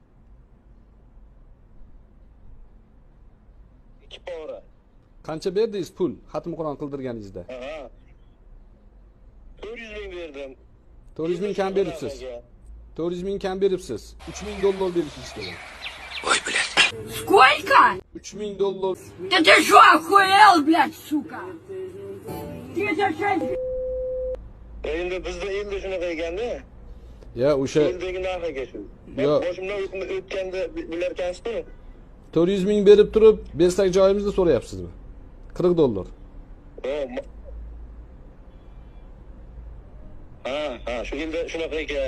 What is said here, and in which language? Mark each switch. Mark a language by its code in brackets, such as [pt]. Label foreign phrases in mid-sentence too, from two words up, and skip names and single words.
[uz] 2 pora. Qancha berdingiz pul xatm Qur'on qildirganingizda? 400 ming berdim. 400 ming kam beribsiz. 400 ming kam beribsiz. 3 ming dollar berishingiz kerak. Voy, bilat. [ru] Сколько? [uz] 3 ming dollar. [ru] Да ты что, охуел, блядь, сука? Ты зачем? [uz] Endi bizda elda shunaqa ekanda. Ya o'sha Eldagi narxiga shu. Yo'q. Boshimdan o'tganda bilarkansiz-ku. 400 ming berib turib, bersak joyimizni so'rayapsizmi? 40 dollar. Ha, shu elda shunaqa ekan.